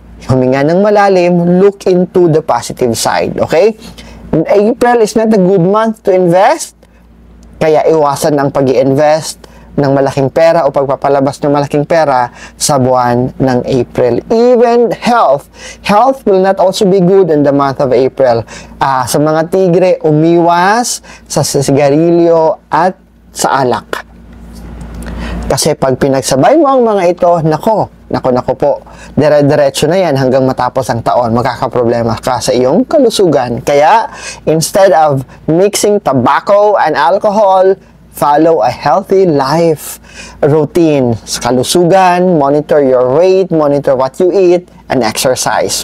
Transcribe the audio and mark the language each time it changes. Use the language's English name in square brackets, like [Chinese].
[Filipino] Huminga ng malalim, look into the positive side. [English] Okay? April is not a good month to invest, kaya iwasan ang pag-i-invest ng malaking pera o pagpapalabas ng malaking pera sa buwan ng April. Even health will not also be good in the month of April. [Filipino] Sa mga tigre, umiwas sa sigarilyo at sa alak. Kasi pag pinagsabay mo ang mga ito, nako po, dire-diretso na yan hanggang matapos ang taon, magkakaproblema ka sa iyong kalusugan. [English] Kaya, instead of mixing tobacco and alcohol, follow a healthy life routine. Sa kalusugan, monitor your weight, monitor what you eat, and exercise.